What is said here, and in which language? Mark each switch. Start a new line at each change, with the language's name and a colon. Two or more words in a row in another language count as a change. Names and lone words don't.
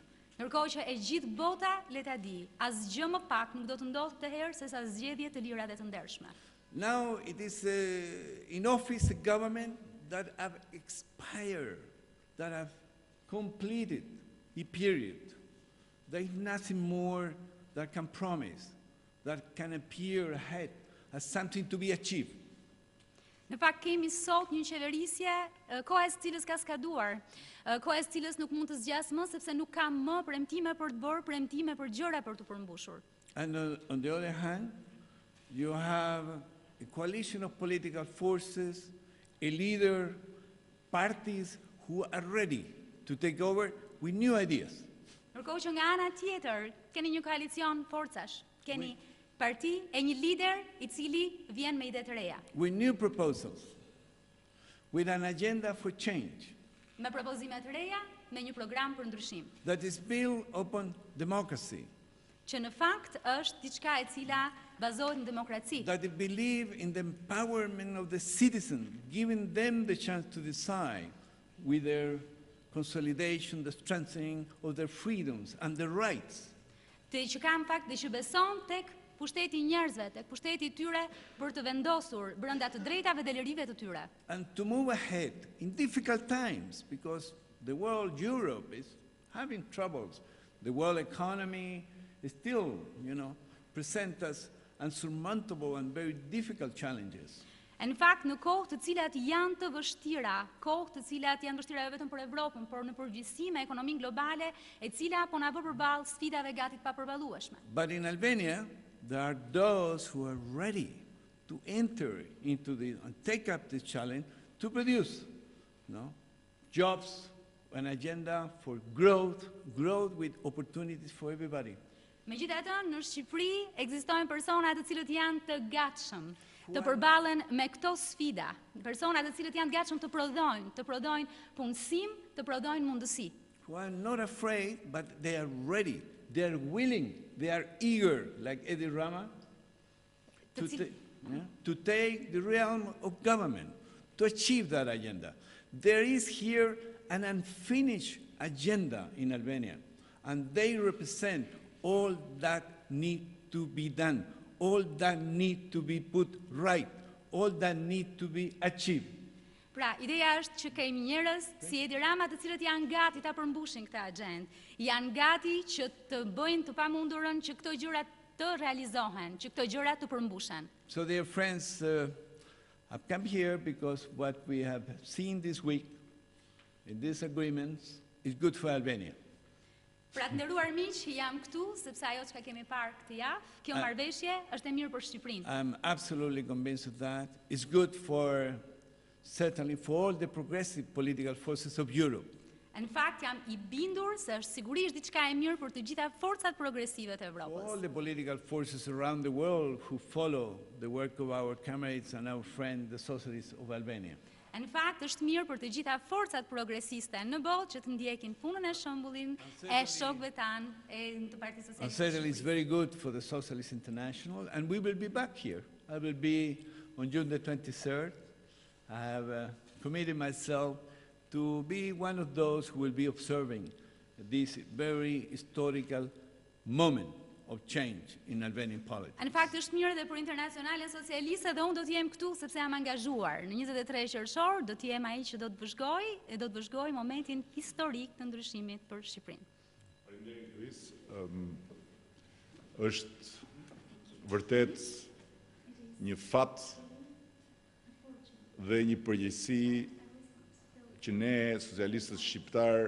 Albanian: Ndërkohë që e gjithë bota le ta di, asgjë më pak nuk do të ndodhë këtë herë sesa zgjedhje të lira dhe të ndershme.
English: Now it is in office a government that have expired, that have completed a period. There is nothing more that can promise, that can appear ahead as something to be achieved.
Albanian: Në fakt kemi sot një qeverisje, koha e cilës ka skaduar, koha e cilës nuk mund të zgjas më sepse nuk ka më premtime për të bërë, premtime për gjëra për të përmbushur.
English: And on the other hand, you have a coalition of political forces, a leader, parties who are ready to take over with new ideas.
Albanian: Ndërkohë që nga ana tjetër keni një koalicion forcash, keni parti e një lider I cili vjen me ide të reja.
English: With new proposals, with an agenda for change.
Albanian: Me propozime të reja, me një program për ndryshim.
English: That is built upon democracy.
Albanian: Që në fakt është diçka e cila bazohet në demokraci.
English: That they believe in the empowerment of the citizen, giving them the chance to decide with their consolidation, the strengthening of their freedoms and their rights.
Albanian: Që ka në fakt dhe që beson tek pushteti njerëzve, tek pushteti tyre për të vendosur brenda të drejtave dhe lirive të tyre.
English: And to move ahead in difficult times, because the world, Europe, is having troubles. The world economy is still, present us unsurmountable and very difficult challenges.
Albanian: Në fakt, në kohë të cilat janë të vështira, kohë të cilat janë vështira jo vetëm për Evropën, por në përgjithësi me ekonominë globale, e cila po na bë përballë sfidave gati të papërballueshme.
English: But in Albania, there are those who are ready to enter into and take up this challenge to produce, jobs, an agenda for growth with opportunities for everybody.
Albanian: Megjithatë, në Shqipëri ekzistojnë persona të cilët janë të gatshëm të përballen me këto sfida, persona të cilët janë të gatshëm të prodhojnë punësim, të prodhojnë mundësi.
English: Who are not afraid, but they are ready, they are willing, they are eager, like Eddie Rama, to take the realm of government, to achieve that agenda. There is here an unfinished agenda in Albania, and they represent all that need to be done, all that need to be put right, all that need to be achieved.
Albanian: Pra, ideja është që kemi njerëz si Edi Rama të cilët janë gati ta përmbushin këtë agjendë, janë gati që të bëjnë të pamundurën që këto gjëra të realizohen, që këto gjëra të përmbushen.
English: So dear friends, I've come here because what we have seen this week in these agreements is good for Albania.
Albanian: Pra të nderuar miq, jam këtu sepse ajo që kemi parë këtë javë, kjo marrëveshje është e mirë për Shqipërinë.
English: I'm absolutely convinced of that. It's good certainly for all the progressive political forces of Europe.
Albanian: Në fakt jam I bindur se është sigurisht diçka e mirë për të gjitha forcat progresive të Evropës.
English: For all the political forces around the world who follow the work of our comrades and our friends, the Socialists of Albania.
Albanian: Në fakt është mirë për të gjitha forcat progresiste në botë që të ndjekin punën e shembullin e shokëve tanë e të Partisë Socialiste.
English: And certainly it's very good for the Socialist International, and we will be back here. I will be on June the 23rd. I have committed myself to be one of those who will be observing this very historical moment of change in Albanian politics.
Albanian: Në fakt është mirë dhe për Internacionales Socialiste dhe unë do të jem këtu sepse jam angazhuar. Në 23 qershor do të jem ai që do të vëzhgoj momentin historik të ndryshimit për Shqipërinë. Faleminderit Luis. Është vërtet një fat dhe një përgjegjësi që ne socialistët shqiptar